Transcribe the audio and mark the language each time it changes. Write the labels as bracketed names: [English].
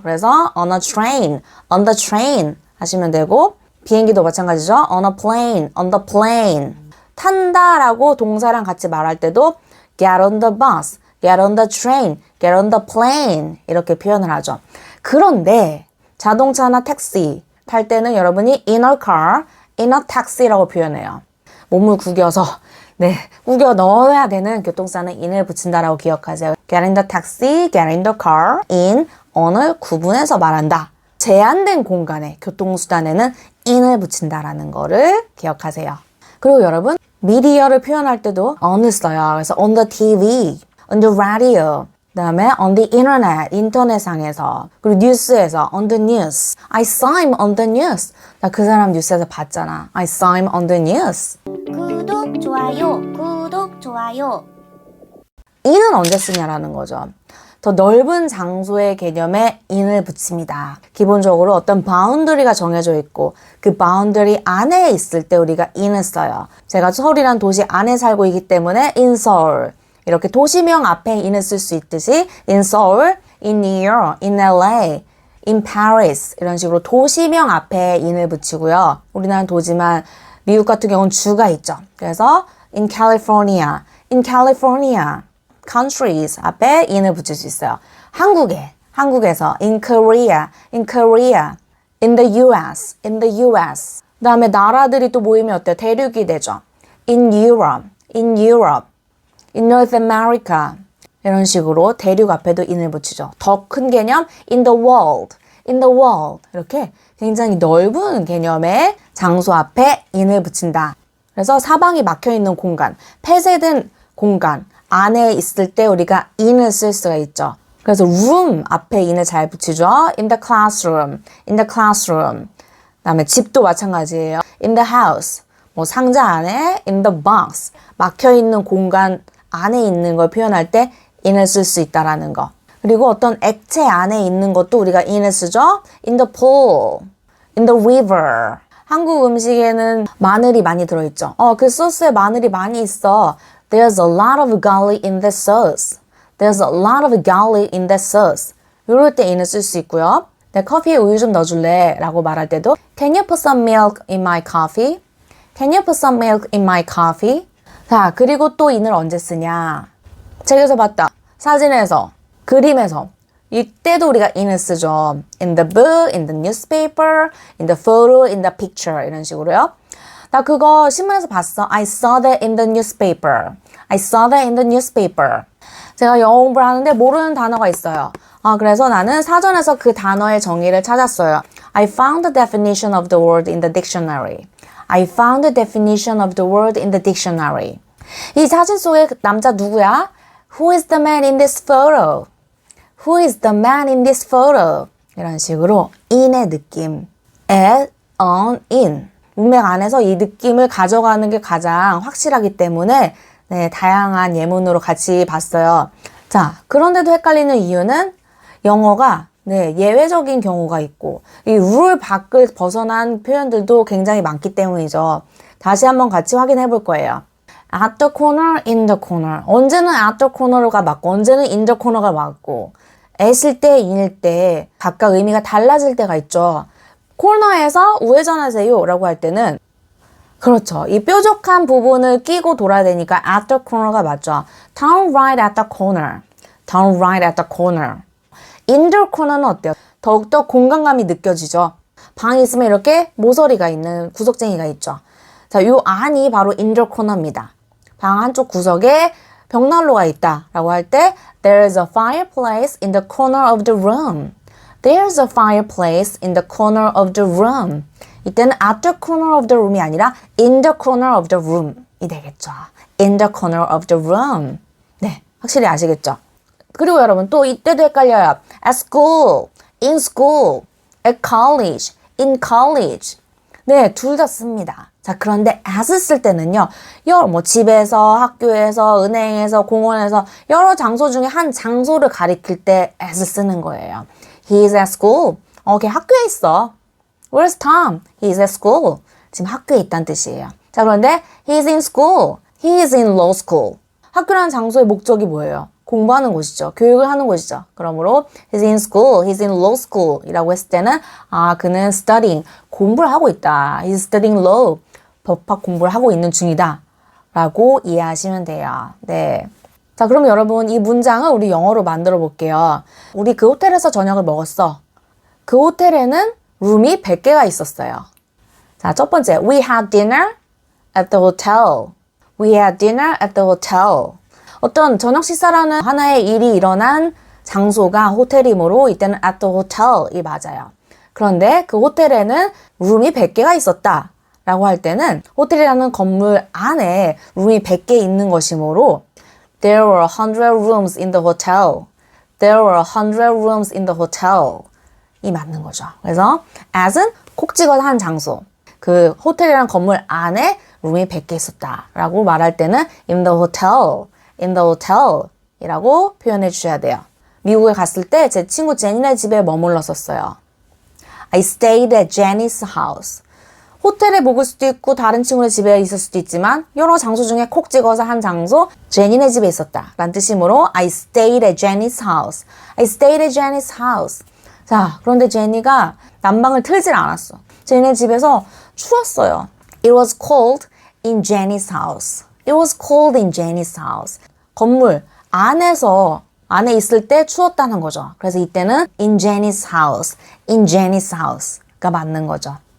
[Korean] 그래서 [English] on a train, on the train [Korean] 하시면 되고 비행기도 마찬가지죠. [English] on a plane, on the plane. [Korean] 탄다라고 동사랑 같이 말할 때도 [English] get on the bus, get on the train, get on the plane [Korean] 이렇게 표현을 하죠. 그런데 자동차나 택시 탈 때는 여러분이 [English] in a car, in a taxi [Korean] 라고 표현해요. 몸을 구겨서 구겨 넣어야 되는 교통사는 in을 붙인다라고 기억하세요. [English] Get in the taxi, get in the car, in, on을 [Korean] 구분해서 말한다. 제한된 공간에 교통수단에는 in을 붙인다라는 거를 기억하세요. 그리고 여러분 미디어를 표현할 때도 on을 써요. [English] 그래서 on the TV, on the radio, [Korean] 그 다음에 [English] on the internet, [Korean] 인터넷상에서 그리고 뉴스에서 [English] on the news. I saw him on the news. [Korean] 나 그 사람 뉴스에서 봤잖아. [English] I saw him on the news. [Korean] 구독, 좋아요, 구독, 좋아요. in은 언제 쓰냐라는 거죠. 더 넓은 장소의 개념에 in을 붙입니다. 기본적으로 어떤 바운더리가 정해져 있고 그 바운더리 안에 있을 때 우리가 in을 써요. 제가 서울이란 도시 안에 살고 있기 때문에 in Seoul 이렇게 도시명 앞에 in을 쓸 수 있듯이 [English] in Seoul, in New York, in LA, in Paris [Korean] 이런 식으로 도시명 앞에 in을 붙이고요. 우리나라는 도지만 미국 같은 경우는 주가 있죠. 그래서 [English] in California, in California, [Korean] countries 앞에 in을 붙일 수 있어요. 한국에서 [English] in Korea, in Korea, in the US, in the US. [Korean] 그 다음에 나라들이 또 모이면 어때요? 대륙이 되죠. [English] in Europe, in Europe, in North America. [Korean] 이런 식으로 대륙 앞에도 in을 붙이죠. 더 큰 개념 [English] in the world, in the world. [Korean] 이렇게 굉장히 넓은 개념의 장소 앞에 in을 붙인다. 그래서 사방이 막혀있는 공간, 폐쇄된 공간 안에 있을 때 우리가 in을 쓸 수가 있죠. 그래서 room 앞에 in을 잘 붙이죠. [English] in the classroom, in the classroom. [Korean] 그다음에 집도 마찬가지예요. [English] in the house, [Korean] 뭐 상자 안에 [English] in the box. [Korean] 막혀있는 공간 안에 있는 걸 표현할 때 in을 쓸 수 있다라는 거. 그리고 어떤 액체 안에 있는 것도 우리가 in을 쓰죠. [English] in the pool, in the river. [Korean] 한국 음식에는 마늘이 많이 들어있죠. 그 소스에 마늘이 많이 있어. [English] There's a lot of garlic in that sauce. There's a lot of garlic in that sauce. [Korean] 이럴 때 in을 쓸 수 있고요. [English] 내 커피에 우유 좀 넣어줄래? [Korean] 라고 말할 때도 [English] Can you put some milk in my coffee? Can you put some milk in my coffee? [Korean] 자, 그리고 또 in을 언제 쓰냐? 책에서 봤다. 사진에서, 그림에서. 이때도 우리가 in을 쓰죠. [English] In the book, in the newspaper, in the photo, in the picture [Korean] 이런 식으로요. 나 그거 신문에서 봤어. [English] I saw that in the newspaper. I saw that in the newspaper. [Korean] 제가 영어 공부를 하는데 모르는 단어가 있어요. 그래서 나는 사전에서 그 단어의 정의를 찾았어요. [English] I found the definition of the word in the dictionary. I found the definition of the word in the dictionary. [Korean] 이 사진 속의 그 남자 누구야? [English] Who is the man in this photo? Who is the man in this photo? [Korean] 이런 식으로 in의 느낌. [English] at, on, in. [Korean] 문맥 안에서 이 느낌을 가져가는 게 가장 확실하기 때문에 네, 다양한 예문으로 같이 봤어요. 자, 그런데도 헷갈리는 이유는 영어가 네, 예외적인 경우가 있고 이 룰 밖을 벗어난 표현들도 굉장히 많기 때문이죠. 다시 한번 같이 확인해 볼 거예요. [English] at the corner, in the corner. [Korean] 언제는 [English] at the corner [Korean] 가 맞고 언제는 [English] in the corner [Korean] 가 맞고 at일 때, in일 때 각각 의미가 달라질 때가 있죠. 코너에서 우회전하세요 라고 할 때는 그렇죠. 이 뾰족한 부분을 끼고 돌아야 되니까 at the corner가 맞죠. [English] Turn right at the corner. Turn right at the corner. In the corner는 어때요? [Korean] 더욱더 공간감이 느껴지죠. 방에 있으면 이렇게 모서리가 있는 구석쟁이가 있죠. 자, 요 안이 바로 in the corner입니다. 방 한쪽 구석에 벽난로가 있다 라고 할 때 [English] There is a fireplace in the corner of the room. There's a fireplace in the corner of the room. [Korean] 이때는 [English] at the corner of the room [Korean] 이 아니라 [English] in the corner of the room [Korean] 이 되겠죠. [English] In the corner of the room. [Korean] 네, 확실히 아시겠죠? 그리고 여러분 또 이때도 헷갈려요. [English] At school, in school, at college, in college. [Korean] 네, 둘 다 씁니다. 자, 그런데 as 쓸 때는요. 뭐 집에서, 학교에서, 은행에서, 공원에서 여러 장소 중에 한 장소를 가리킬 때 as 쓰는 거예요. [English] He is at school. [Korean] 걔 학교에 있어. [English] Where's Tom? He is at school. [Korean] 지금 학교에 있다는 뜻이에요. 자, 그런데 [English] he is in school. He is in law school. [Korean] 학교라는 장소의 목적이 뭐예요? 공부하는 곳이죠. 교육을 하는 곳이죠. 그러므로 [English] he's in school, he's in law school [Korean] 이라고 했을 때는 그는 studying, 공부를 하고 있다. [English] He's studying law, [Korean] 법학 공부를 하고 있는 중이다 라고 이해하시면 돼요. 네. 자, 그럼 여러분 이 문장을 우리 영어로 만들어 볼게요. 우리 그 호텔에서 저녁을 먹었어. 그 호텔에는 룸이 100개가 있었어요. 자, 첫 번째, [English] we had dinner at the hotel. We had dinner at the hotel. [Korean] 어떤 저녁 식사라는 하나의 일이 일어난 장소가 호텔이므로 이때는 at the hotel이 맞아요. 그런데 그 호텔에는 룸이 100개가 있었다 라고 할 때는 호텔이라는 건물 안에 룸이 100개 있는 것이므로 [English] There were 100 rooms in the hotel. There were 100 rooms in the hotel. [Korean] 이 맞는 거죠. 그래서 as은 콕 찍어서 한 장소. 그 호텔이라는 건물 안에 룸이 100개 있었다 라고 말할 때는 [English] in the hotel. in the hotel [Korean] 이라고 표현해 주셔야 돼요. 미국에 갔을 때 제 친구 제니네 집에 머물렀었어요. [English] I stayed at Jenny's house. [Korean] 호텔에 묵을 수도 있고 다른 친구네 집에 있을 수도 있지만 여러 장소 중에 콕 찍어서 한 장소 제니네 집에 있었다 라는 뜻이므로 [English] I stayed at Jenny's house. I stayed at Jenny's house. [Korean] 자, 그런데 제니가 난방을 틀질 않았어. 제니네 집에서 추웠어요. [English] It was cold in Jenny's house. It was cold in Jenny's house. [Korean] 건물 안에 있을 때 추웠다는 거죠. 그래서 이때는 [English] in Jenny's house, in Jenny's house [Korean] 가 맞는 거죠.